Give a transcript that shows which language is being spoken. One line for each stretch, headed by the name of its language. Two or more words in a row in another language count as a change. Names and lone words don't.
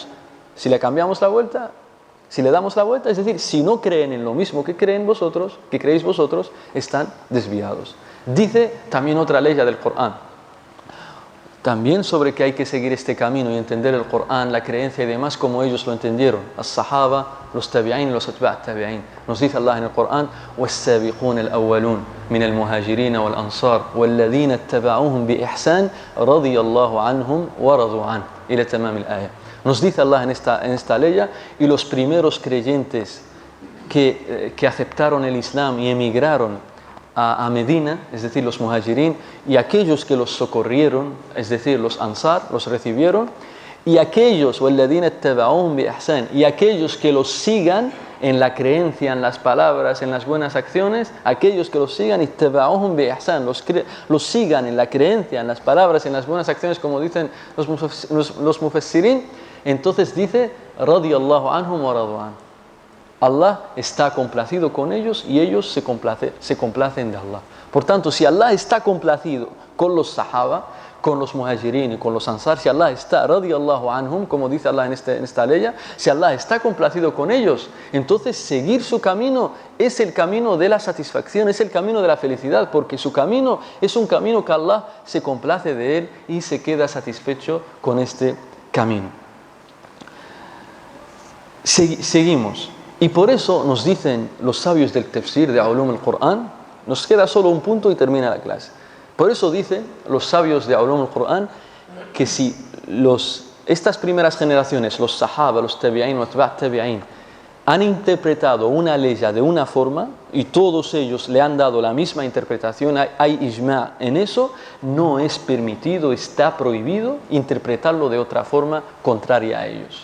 Spanish: Si le cambiamos la vuelta, si le damos la vuelta, es decir, si no creen en lo mismo que creen vosotros, que creéis vosotros, están desviados. Dice también otra ley del Corán, también sobre que hay que seguir este camino y entender el Corán, la creencia y demás como ellos lo entendieron, as-sahaba, los tabi'in, los
Arabic: أتباع تابعين.
Spanish: Nos dice Allah en el Corán:
Arabic: والسابقون الأولون من المهاجرين والأنصار والذين اتبعوهم بإحسان رضي الله عنهم ورضوا عن، إلى تمام الآية.
Spanish: Nos dice Allah en esta ley, y los primeros creyentes que aceptaron el Islam y emigraron a Medina, es decir, los muhajirin, y aquellos que los socorrieron, es decir, los ansar, los recibieron, y aquellos, y aquellos que los sigan en la creencia, en las palabras, en las buenas acciones, aquellos que los sigan, los sigan en la creencia, en las palabras, en las buenas acciones, como dicen los mufassirin, entonces dice,
Arabic: رضي الله عنهم ورضوا عن.
Spanish: Allah está complacido con ellos y ellos se complacen de Allah. Por tanto, si Allah está complacido con los sahaba, con los muhajirin y con los ansar, si Allah está
Arabic: رضي الله عنهم,
Spanish: como dice Allah en esta ley, si Allah está complacido con ellos, entonces seguir su camino es el camino de la satisfacción, es el camino de la felicidad, porque su camino es un camino que Allah se complace de él y se queda satisfecho con este camino. Seguimos. Y por eso nos dicen los sabios del tafsir de
Arabic: علوم القرآن,
Spanish: nos queda solo un punto y termina la clase. Por eso dicen los sabios de
Arabic: علوم القرآن
Spanish: que si estas primeras generaciones, los sahaba, los tabi'in, los tabi'in, han interpretado una ley de una forma y todos ellos le han dado la misma interpretación, hay ijma' en eso, no es permitido, está prohibido interpretarlo de otra forma contraria a ellos.